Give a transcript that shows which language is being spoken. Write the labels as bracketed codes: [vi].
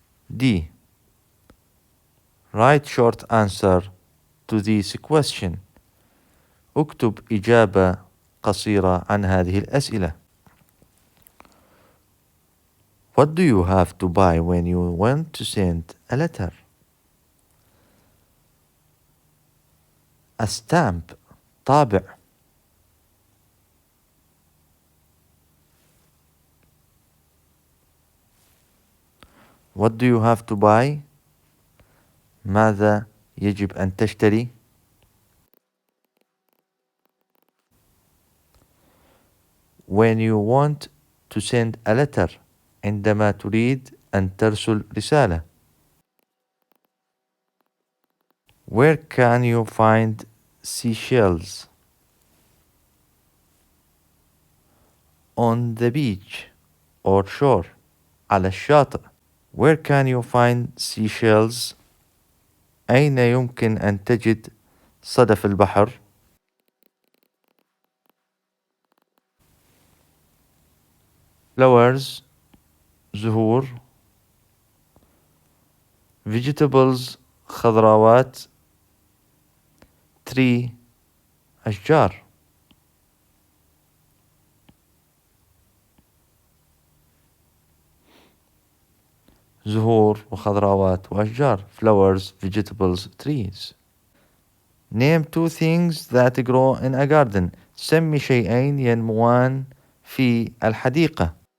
[en] D write short answer to this question. [ar] اكتب إجابة قصيرة عن هذه الأسئلة. [en] What do you have to buy when you want to send a letter? A stamp طابع. What do you have to buy? [ar] ماذا يجب أن تشتري؟ [en] when you want to send a letter [ar] عندما تريد أن ترسل رسالة. [en] where can you find seashells? on the beach or shore [ar] على الشاطئ. [en] where can you find seashells? [ar] أين يمكن أن تجد صدف البحر؟ flowers زهور. [en] vegetables خضروات. tree أشجار. [ar] زهور وخضروات وأشجار. [en] flowers, vegetables, trees. name two things that grow in a garden. [ar] سمي شيئين ينموان في الحديقة.